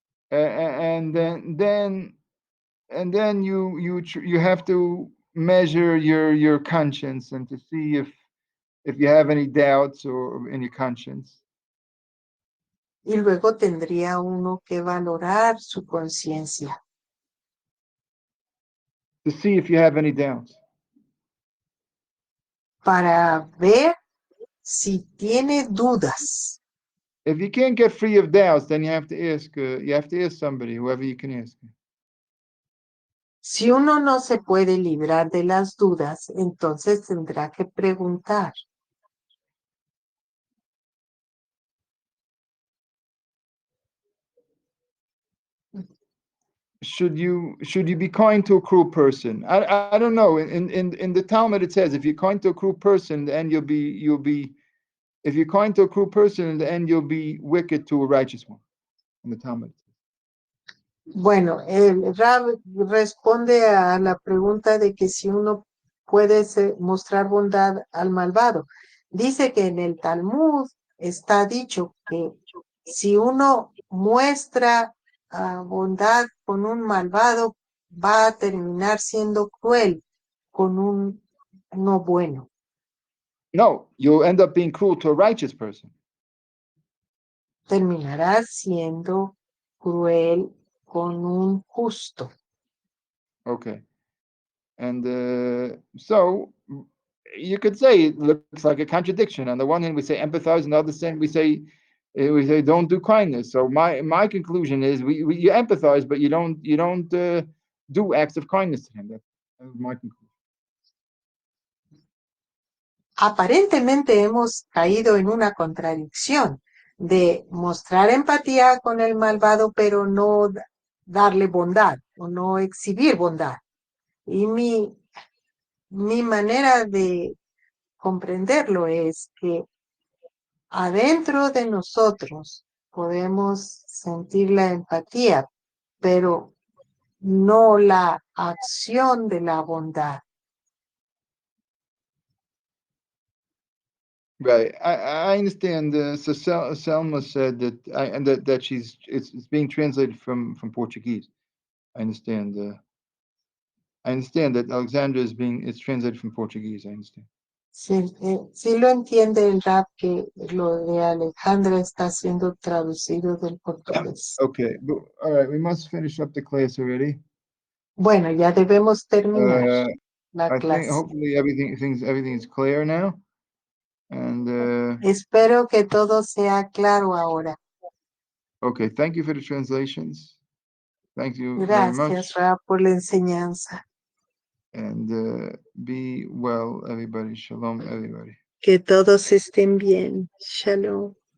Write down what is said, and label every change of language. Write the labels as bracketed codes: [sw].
[en] And then you have to measure your conscience and to see if you have any doubts or in your conscience. [es] Y luego tendría uno que valorar su conciencia [en] To see if you have any doubts. [es] para ver si tiene dudas. [en] If you can't get free of doubts, then you have to ask. You have to ask somebody, whoever you can ask. [es] Si uno no se puede librar de las dudas, entonces tendrá que preguntar. [en] Should you be kind to a cruel person? I don't know. In the Talmud it says if you're kind to a cruel person, in the end you'll be if you're kind to a cruel person, in the end you'll be wicked to a righteous one. In the Talmud. [es] Bueno, el Rab responde a la pregunta de que si uno puede mostrar bondad al malvado. Dice que en el Talmud está dicho que si uno muestra bondad con un malvado, va a terminar siendo cruel con uno bueno. [en] No, you'll end up being cruel to a righteous person. [es] Terminará siendo cruel con un justo. [en] Okay. And so you could say it looks like a contradiction. On the one hand, we say empathize, on the other hand, we say don't do kindness. So my conclusion is you empathize, but you don't do acts of kindness to him. That's my conclusion. [es] Aparentemente hemos caído en una contradicción de mostrar empatía con el malvado, pero no darle bondad o no exhibir bondad. Y mi manera de comprenderlo es que adentro de nosotros podemos sentir la empatía, pero no la acción de la bondad. [en] Right, I understand. So Selma said that, and that it's being translated from Portuguese. I understand. I understand that Alexandra it's translated from Portuguese. I understand. [es] Sí lo entiende el rap que lo de Alejandra está siendo traducido del portugués. [en] Okay, but, all right, we must finish up the class already. [es] Bueno, ya debemos terminar la [en] I think [es] clase. [en] hopefully everything is clear now. And [es] Espero que todo sea claro ahora. [en] okay, thank you for the translations. Thank you very much. [es] Gracias, Rap, por la enseñanza. [en] And be well, everybody. Shalom, everybody. [es] Que todos estén bien. Shalom.